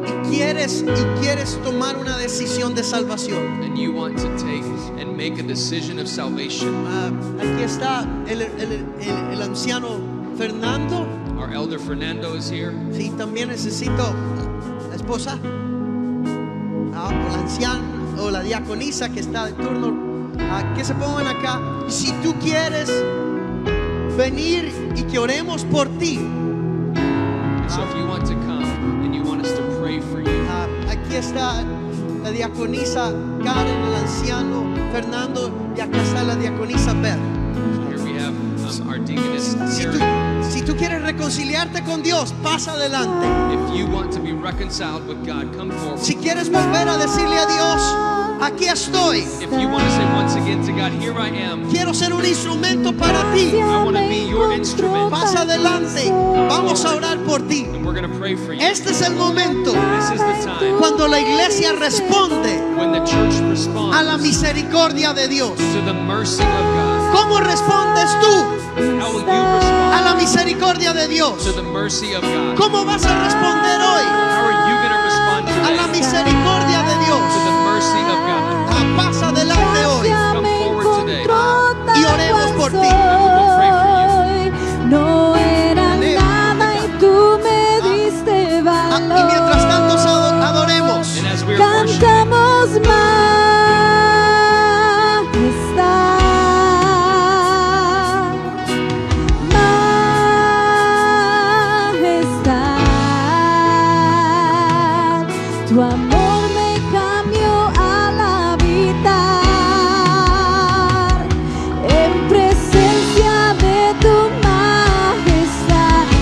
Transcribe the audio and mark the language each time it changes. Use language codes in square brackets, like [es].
[es] y quieres tomar una decisión de salvación, [en] and you want to take and make a decision of salvation, [es] aquí está el anciano Fernando. [en] our elder Fernando is here. [es] Sí, también necesito la esposa, o la anciana o la diaconisa que está de turno, que se pongan acá. Si tú quieres venir y que oremos por ti, [en] So if you want to come and you want us to pray for you, [es] aquí está la diaconisa Karen, el anciano Fernando, y acá está la diaconisa Beth. [en] here we have our deaconess Karen. [es] Si tú quieres reconciliarte con Dios, pasa adelante. [en] If you want to be reconciled with God, come forward. [es] Si quieres volver a decirle a Dios, aquí estoy, [en] If you want to say once again to God, here I am, [es] quiero ser un instrumento para ti, [en] I want to be your instrument, [es] pasa adelante, vamos a orar por ti. [en] and we're going to pray for you. [es] Este es el momento [en] This is the time [es] cuando la iglesia responde [en] when the church [es] a la [en] responds [es] misericordia de Dios. [en] to the mercy of God. [es] ¿Cómo respondes tú [en] How will you [es] a [en] respond [es] la misericordia de Dios? [en] to the mercy of God? [es] ¿Cómo vas a responder hoy [en] How are you going to respond [es] a la [en] today [es] misericordia de [en] to [es] Dios? [en] the mercy of God? [es] Pasa adelante hoy [en] Come forward today. [es] y oremos por ti. [en] And we will pray for you. [es] No era nada y tú me diste Y mientras valor. tanto adoremos. [en] And as we are worshiping, [es] Cantamos majestad, tu amor me cambió al habitar en presencia de tu majestad.